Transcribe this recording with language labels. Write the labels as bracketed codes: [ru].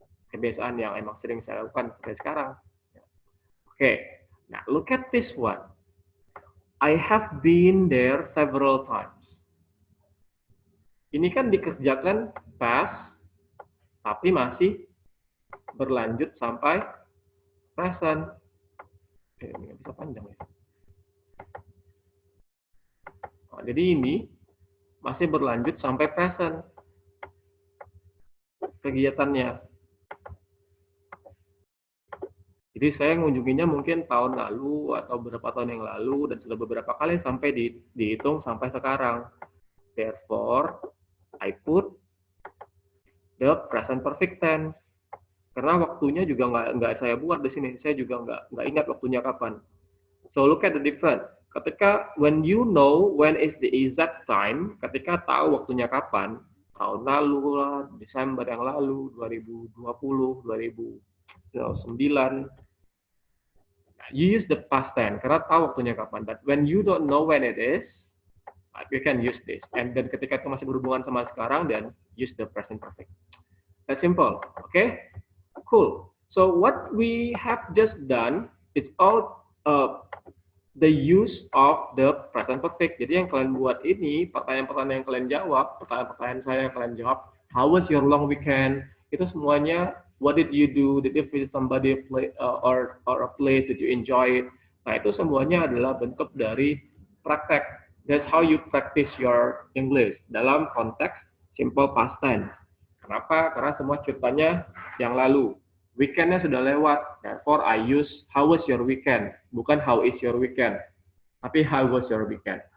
[id] Kebiasaan yang emang sering saya lakukan sampai sekarang. [en] Okay. Now, look at this one. I have been there several times. [id] Ini kan dikerjakan past, tapi masih berlanjut sampai present. Ini nggak bisa panjang ya. Nah, jadi ini masih berlanjut sampai present kegiatannya. Jadi saya mengunjunginya mungkin tahun lalu atau beberapa tahun yang lalu dan sudah beberapa kali sampai dihitung sampai sekarang. [en] Therefore, I put the present perfect tense. [id] Karena waktunya juga nggak saya buat di sini. Saya juga nggak ingat waktunya kapan. [en] So look at the difference. [id] Ketika [en] when you know when is the exact time, [id] ketika tahu waktunya kapan, tahun lalu lah, Desember yang lalu, 2020, 2009, [en] you use the past tense [id] karena tahu waktunya kapan. [en] But when you don't know when it is, you can use this. And then [id] ketika itu masih berhubungan sama sekarang, [en] then use the present perfect. That's simple. Okay? Cool. So what we have just done is all the use of the present perfect. [id] Jadi yang kalian buat ini, pertanyaan-pertanyaan yang kalian jawab, pertanyaan-pertanyaan saya yang kalian jawab, [en] how was your long weekend? [id] Itu semuanya [en] What did you do? Did you visit somebody or a place? Did you enjoy it? [id] Nah, itu semuanya adalah bentuk dari praktek. [en] That's how you practice your English [id] dalam konteks simple past tense. Kenapa? Karena semua ceritanya yang lalu. Weekendnya sudah lewat. [en] Therefore, I use how was your weekend, [id] bukan [en] how is your weekend, [id] tapi [en] how was your weekend.